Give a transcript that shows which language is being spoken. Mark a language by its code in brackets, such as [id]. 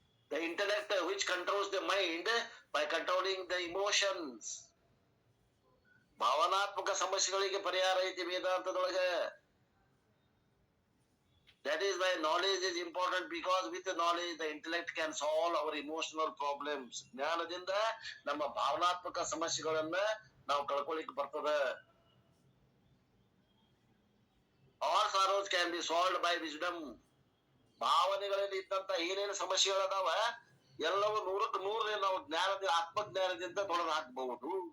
[en] The intellect which controls the mind by controlling the emotions. [kn] ಭಾವನಾತ್ಮಕ ಸಮಸ್ಯೆಗಳಿಗೆ ಪರಿಹಾರ ಐತಿ ವೇದಾಂತದೊಳಗ. [en] That is why knowledge is important, because with the knowledge the intellect can solve our emotional problems. [kn] ಜ್ಞಾನದಿಂದ ನಮ್ಮ ಭಾವನಾತ್ಮಕ ಸಮಸ್ಯೆಗಳನ್ನ ನಾವು ಕಳ್ಕೊಳ್ಳಿಕ್ಕೆ ಬರ್ತದ. [en] All sorrows can be solved by wisdom. [kn] ಭಾವನೆಗಳಲ್ಲಿ ಇದ್ದಂತ ಏನೇನು ಸಮಸ್ಯೆಗಳದಾವ ಎಲ್ಲವೂ 100ಕ್ಕೆ 100 ನಾವು ಜ್ಞಾನದಿಂದ, ಆತ್ಮಜ್ಞಾನದಿಂದ ತೊಳೆದು ಹಾಕಬಹುದು.